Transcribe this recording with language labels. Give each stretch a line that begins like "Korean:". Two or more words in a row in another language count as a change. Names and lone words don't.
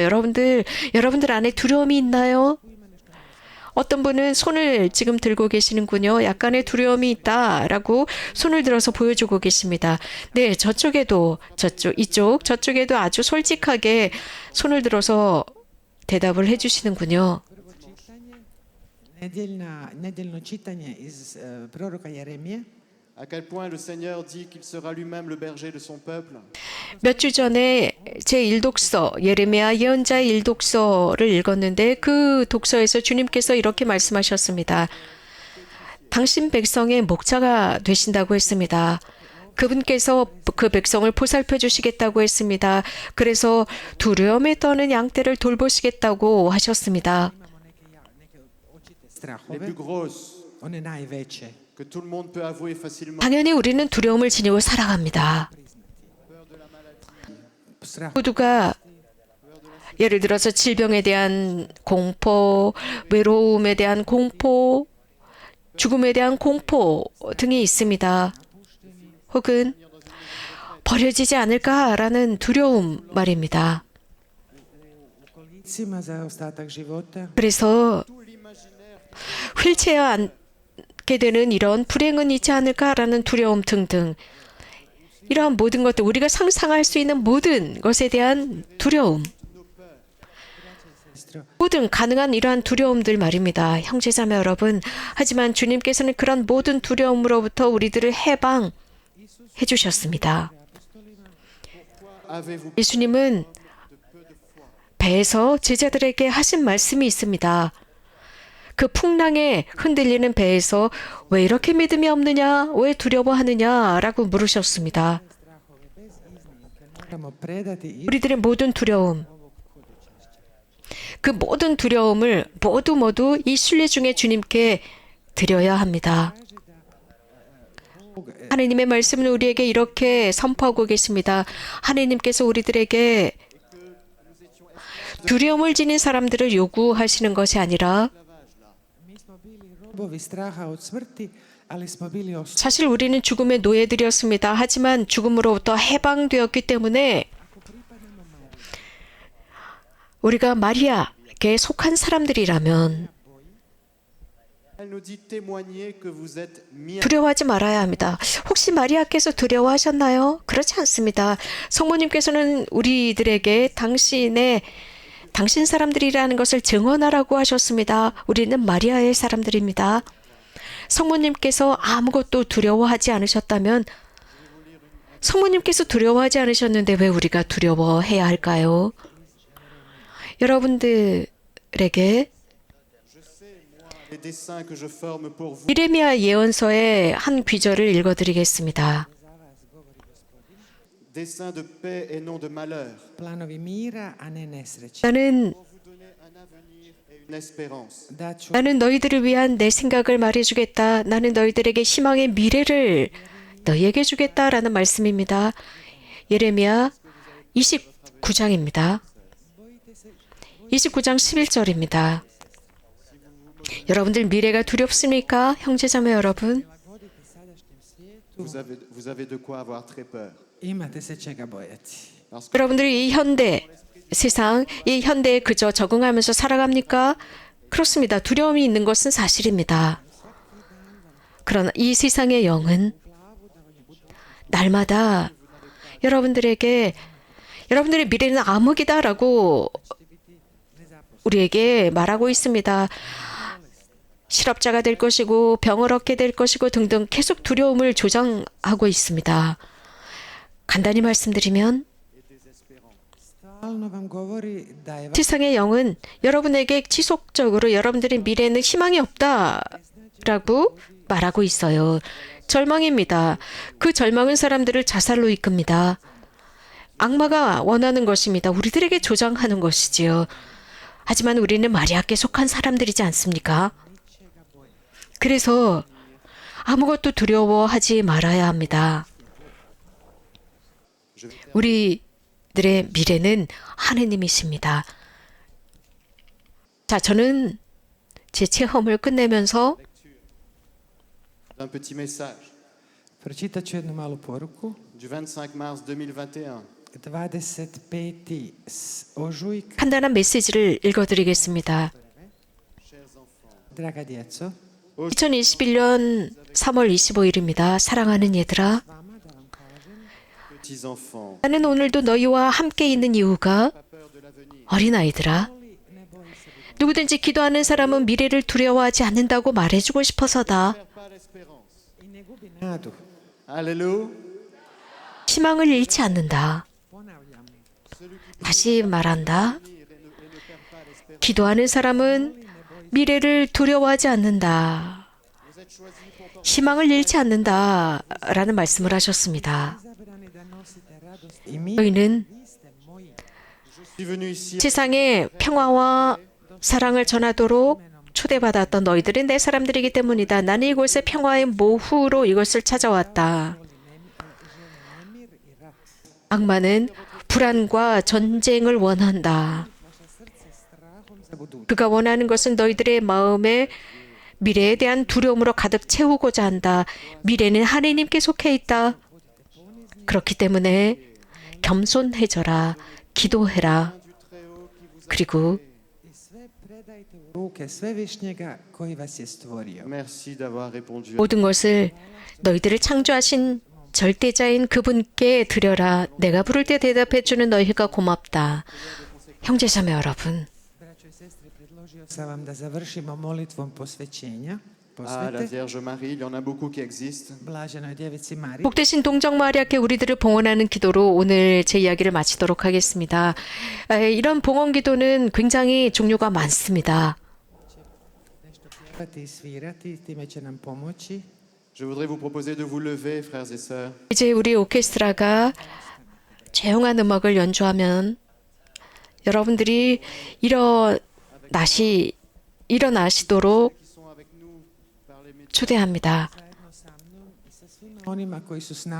Korean: 여러분들 안에 두려움이 있나요? 어떤 분은 손을 지금 들고 계시는군요. 약간의 두려움이 있다라고 손을 들어서 보여주고 계십니다. 네, 저쪽에도 저쪽에도 아주 솔직하게 손을 들어서 대답을 해주시는군요.
Croatian: Nedjeljno čitanje iz proroka Jeremije.
French: à quel point le Seigneur dit qu'il sera lui-même le berger de son peuple.
Korean: 몇 주 전에 제 일독서 예레미야 예언자의 일독서를 읽었는데 그 독서에서 주님께서 이렇게 말씀하셨습니다. 당신 백성의 목자가 되신다고 했습니다. 그분께서 그 백성을 보살펴 주시겠다고 했습니다. 그래서 두려움에 떠는 양떼를 돌보시겠다고 하셨습니다.
French: Les
Croatian: Strahove,
French: plus grosses
Croatian: one najveće.
French: que tout le monde peut avouer facilement.
Korean: 당연히 우리는 두려움을 지니고 살아갑니다.
Croatian: Strah
Korean: 모두가 예를 들어서 질병에 대한 공포, 외로움에 대한 공포, 죽음에 대한 공포 등이 있습니다. 혹은 버려지지 않을까라는 두려움 말입니다.
Croatian: kolicima za ostatak života.
Korean: 그래서 휠체어 앉게 되는 이런 불행은 있지 않을까라는 두려움 등등 이러한 모든 것들 우리가 상상할 수 있는 모든 것에 대한 두려움 모든 가능한 이러한 두려움들 말입니다. 형제자매 여러분 하지만 주님께서는 그런 모든 두려움으로부터 우리들을 해방해 주셨습니다.
French: Avez-vous
Korean: 예수님은 배에서 제자들에게 하신 말씀이 있습니다. 그 풍랑에 흔들리는 배에서 왜 이렇게 믿음이 없느냐? 왜 두려워하느냐? 라고 물으셨습니다.
Croatian: Moramo predati i
Korean: 우리들의 모든 두려움, 그 모든 두려움을 모두 이 순례 중에 주님께 드려야 합니다. 하느님의 말씀은 우리에게 이렇게 선포하고 계십니다. 하느님께서 우리들에게 두려움을 지닌 사람들을 요구하시는 것이 아니라
Croatian: mi smo bili robovi straha od smrti, ali smo bili
Korean: 사실 우리는 죽음의 노예들이었습니다. 하지만 죽음으로부터 해방되었기 때문에 우리가 마리아에게 속한 사람들이라면
French: Elle nous dit témoigner que vous êtes mis
Korean: 두려워하지 말아야 합니다. 혹시 마리아께서 두려워하셨나요? 그렇지 않습니다. 성모님께서는 우리들에게 당신 사람들이라는 것을 증언하라고 하셨습니다. 우리는 마리아의 사람들입니다. 성모님께서 아무것도 두려워하지 않으셨다면 성모님께서 두려워하지 않으셨는데 왜 우리가 두려워해야 할까요? 여러분들에게
French: les dessins que je forme pour vous.
Korean: 이레미야 예언서의 한 귀절을 읽어드리겠습니다.
French: Dessins de paix et non de malheur.
Croatian: planovi mira, a ne nesreće.
Korean: 나는
French: Pour vous donner un avenir et une espérance.
Croatian: Daću
Korean: 나는 너희들을 위한 내 생각을 말해주겠다. 나는 너희들에게 희망의 미래를 너희에게 주겠다라는 말씀입니다. 예레미야 29장입니다. 29장 11절입니다. 여러분들 미래가 두렵습니까? 형제자매 여러분.
French: Vous avez de quoi avoir très peur.
Croatian: imate se čega bojati.
French: Parce que
Korean: 여러분들이 이 현대 세상, 이 현대에 그저 적응하면서 살아갑니까? 그렇습니다. 두려움이 있는 것은 사실입니다. 그러나 이 세상의 영은 날마다 여러분들에게 여러분들의 미래는 암흑이다라고 우리에게 말하고 있습니다. 실업자가 될 것이고 병을 얻게 될 것이고 등등 계속 두려움을 조장하고 있습니다. 간단히 말씀드리면
Croatian: Stalno vam govori da je
Korean: 세상의 영은 여러분에게 지속적으로 여러분들의 미래에는 희망이 없다라고 말하고 있어요. 절망입니다. 그 절망은 사람들을 자살로 이끕니다. 악마가 원하는 것입니다. 우리들에게 조장하는 것이지요. 하지만 우리는 마리아께 속한 사람들이지 않습니까? 그래서 아무것도 두려워하지 말아야 합니다. 우리들의 미래는 하느님이십니다. 자, 저는 제 체험을 끝내면서
French: Un petit message
Croatian: pročitat ću jednu malu poruku.
French: du 25 mars 2021.
Croatian: 25. ožujka,
Korean: 간단한 메시지를 읽어드리겠습니다.
Croatian: draga djeco,
Korean: 2021년 3월 25일입니다. 사랑하는 얘들아,
French: Petits enfants,
Korean: 나는 오늘도 너희와 함께 있는 이유가
French: pas peur de l'avenir.
Korean: 어린아이들아, 누구든지 기도하는 사람은 미래를 두려워하지 않는다고 말해주고 싶어서다.
French: Perds pas l'espérance.
Croatian: i ne gubi nadu.
French: Alléluia.
Korean: 희망을 잃지 않는다.
Croatian: Ponavljam,
Korean: 다시 말한다.
French: Et ne perd pas l'espérance.
Korean: 기도하는 사람은 미래를 두려워하지 않는다.
French: Vous êtes choisis pour porter.
Korean: 희망을 잃지 않는다. 라는 말씀을 하셨습니다.
Croatian: izabrani da nosite radost i mir.
Korean: 너희는
Croatian: Vi ste moji.
French: Je suis venu ici
Korean: 세상에 평화와 사랑을 전하도록 초대받았던 너희들이 내 사람들이기 때문이다. 나는 이곳에 평화의 모후로 이것을 찾아왔다.
Croatian: Nemir i rat.
Korean: 악마는 불안과 전쟁을 원한다.
Croatian: Vaše srce strahom za budućnost.
Korean: 그가 원하는 것은 너희들의 마음에 미래에 대한 두려움으로 가득 채우고자 한다. 미래는 하나님께 속해 있다. 그렇기 때문에 겸손해져라. 기도해라. 그리고
Croatian: I sve predajte u ruke Svevišnjega koji vas je stvorio.
French: merci d'avoir répondu.
Korean: 모든 것을 너희들을 창조하신 절대자인 그분께 드려라. 내가 부를 때 대답해주는 너희가 고맙다. 형제자매 여러분,
Croatian: Braćo i sestre, predložio sam vam da završimo molitvom posvećenja.
French: Ah, la
Croatian: Posvete
French: Vierge Marie, il y en a beaucoup qui existent.
Croatian: Blaženoj djevici Mariji.
Korean: 복되신 동정 마리아께 우리들을 봉헌하는 기도로 오늘 제 이야기를 마치도록 하겠습니다. 이런 봉헌 기도는 굉장히 종류가 많습니다.
Croatian: Nešto pjevati i svirati, time će nam pomoći.
French: Je voudrais vous proposer de vous lever, frères et sœurs.
Korean: 이제 우리 오케스트라가 조용한 음악을 연주하면 여러분들이 일어나시도록
French: Qui sont avec nous par les médias.
Korean: 초대합니다.
Croatian: Zajedno sa mnom i sa svima onima koji su s nama.